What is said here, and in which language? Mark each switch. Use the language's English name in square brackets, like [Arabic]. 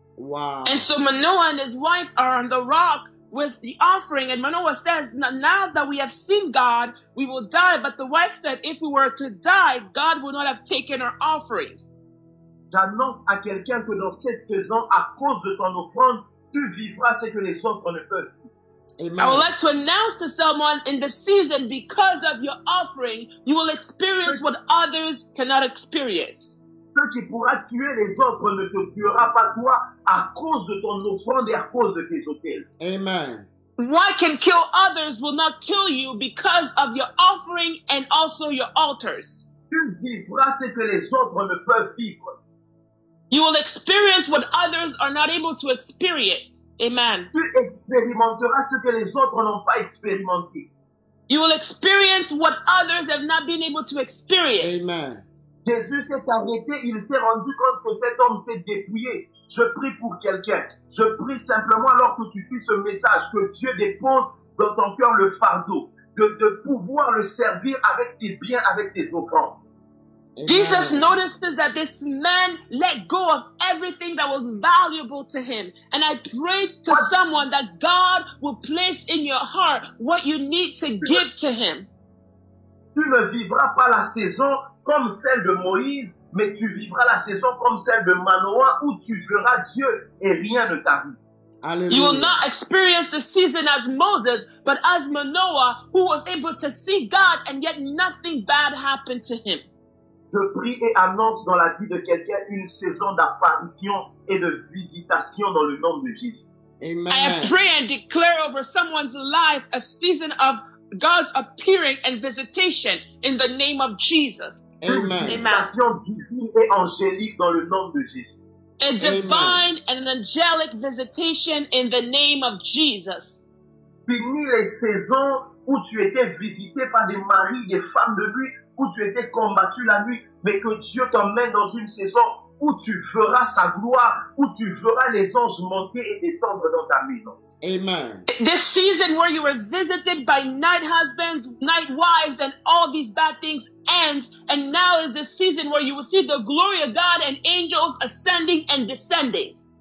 [English] Wow. And so Manoah and his wife are on the rock with the offering, and Manoah says, now that we have seen God, we will die. But the wife said, if we were to die, God would not have taken our offering. [French] J'annonce à quelqu'un que dans cette saison, à cause de ton offrande, tu vivras ce que les autres ne peuvent. Amen. [English] I would like to announce to someone in the season, because of your offering, you will experience what others cannot experience. [French] Ce qui pourra tuer les autres ne te tuera pas toi à cause de ton offrande et à cause de tes autels. Amen. [English] What can kill others will not kill you because of your offering and also your altars. [French] Tu vivras ce que les autres ne peuvent vivre. [English] You will experience what others are not able to experience. Amen. [French] Tu expérimenteras ce que les autres n'ont pas expérimenté. [English] You will experience what others have not been able to experience. Amen. [French] Jésus s'est arrêté, il s'est rendu compte que cet homme s'est dépouillé. Je prie pour quelqu'un. Je prie simplement alors que tu suis ce message, que Dieu dépose dans ton cœur le fardeau, de pouvoir le servir avec tes biens, avec tes offrandes. Amen. [English] Jesus notices that this man let go of everything that was valuable to him. And I pray to someone that God will place in your heart what you need to give to him. [French] Tu ne vivras pas la saison comme celle de Moïse, mais tu vivras la saison comme celle de Manoah où tu verras Dieu et rien ne t'arrive. [English] You will Hallelujah. not experience the season as Moses, but as Manoah, who was able to see God and yet nothing bad happened to him. [French] Je prie et annonce dans la vie de quelqu'un une saison d'apparition et de visitation dans le nom de Jésus. Amen. [English] I pray and declare over someone's life a season of God's appearing and visitation in the name of Jesus. [French] Une Amen. visitation divine et angélique dans le nom de Jésus. [English] A divine and an angelic visitation in the name of Jesus. [French] Fini les saisons où tu étais visité par des maris, des femmes de nuit, où tu étais combattu la nuit, mais que Dieu t'emmène dans une saison où tu verras sa gloire, où tu verras les anges monter et descendre dans ta maison. Amen. [English] This season where you were visited by night husbands, night wives, and all these bad things ends, and now is the season where you will see the glory of God and angels ascending and descending.